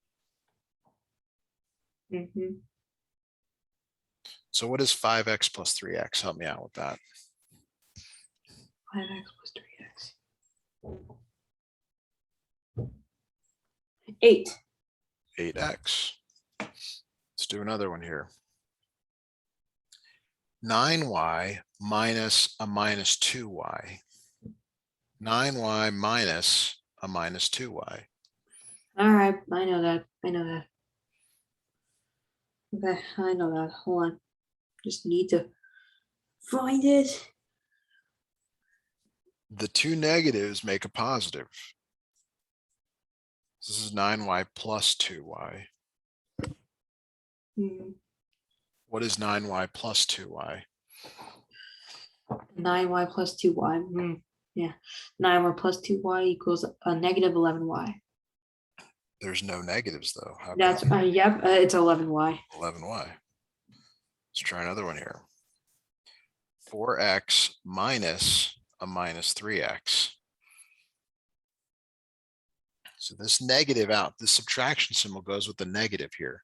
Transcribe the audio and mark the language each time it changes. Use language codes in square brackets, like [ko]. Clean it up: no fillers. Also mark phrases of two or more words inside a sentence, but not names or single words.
[en] So what is 5x plus 3x? Help me out with that. 5x plus 3x. 8. 8x. Let's do another one here. 9y minus a minus 2y. 9y minus a minus 2y. All right, I know that. Okay, I know that. Hold on. Just need to find it. The two negatives make a positive. This is 9y plus 2y. What is 9y plus 2y? 9y plus 2y. Yeah. 9y plus 2y equals a negative 11y. There's no negatives though. How That's yep, it's 11y. 11y. Let's try another one here. 4x minus a minus 3x. So this negative out, this subtraction symbol goes with the negative here.